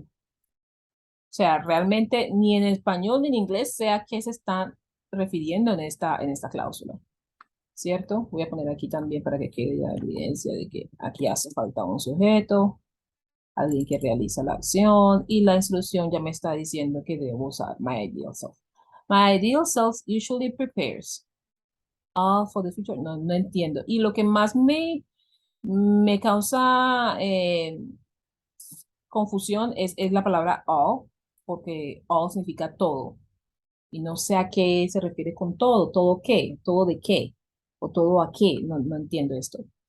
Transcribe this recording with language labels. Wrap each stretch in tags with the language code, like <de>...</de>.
<es>O sea, realmente ni en español ni en inglés sé a qué se están refiriendo en esta cláusula. ¿Cierto? Voy a poner aquí también para que quede la evidencia de que aquí hace falta un sujeto, alguien que realiza la acción, y la instrucción ya me está diciendo que debo usar</es> <en>my ideal self. My ideal self usually prepares all for the future.</en> <es>No, no entiendo. Y lo que más me causa confusión es la palabra all, porque all significa todo. Y no sé a qué se refiere con todo. ¿Todo qué? ¿Todo de qué? ¿O todo a qué? No, no entiendo esto.</es>